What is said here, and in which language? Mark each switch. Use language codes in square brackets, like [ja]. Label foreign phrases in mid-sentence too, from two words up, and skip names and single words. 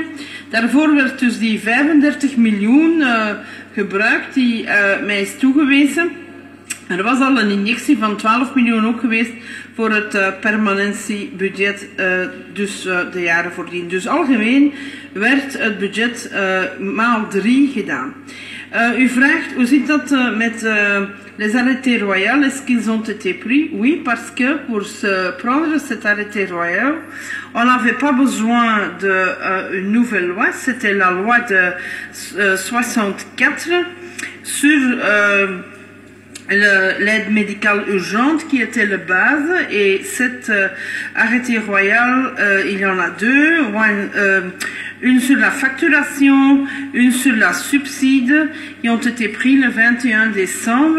[nl] Daarvoor werd dus die 35 miljoen gebruikt die mij is toegewezen. Er was al een injectie van 12 miljoen ook geweest voor het permanentiebudget, dus de jaren voordien. Dus algemeen werd het budget maal 3 gedaan. U vraagt, hoe zit dat met [fr] les arrêtés royaux, est-ce qu'ils ont été pris? Oui, parce que pour prendre cet arrêté royal, on n'avait pas besoin d'une nouvelle loi, c'était la loi de 64 sur l'aide médicale urgente qui était la base, et cet arrêté royal, il y en a deux, une sur la facturation, une sur la subside, qui ont été pris le 21 décembre.